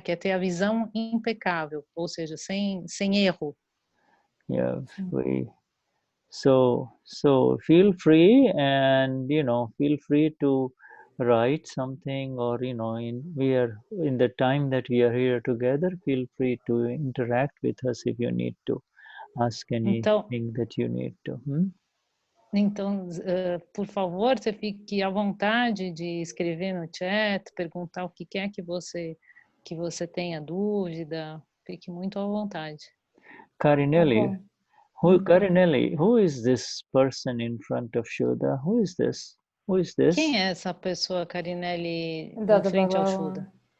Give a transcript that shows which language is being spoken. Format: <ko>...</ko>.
<pt>Quer ter a visão impecável, ou seja, sem erro.</pt> <en>Yeah, so feel free, and feel free to write something, or in the time that we are here together, feel free to interact with us if you need to ask anything that you need to.</en> <pt>Então, por favor, você fique à vontade de escrever no chat, perguntar o que quer que você tenha dúvida, fique muito à vontade.</pt> <en>Carinelli, who is this person in front of Shuddha? Who is this?</en> <pt>Quem é essa pessoa, Carinelli, em frente ao Shuddha?</pt>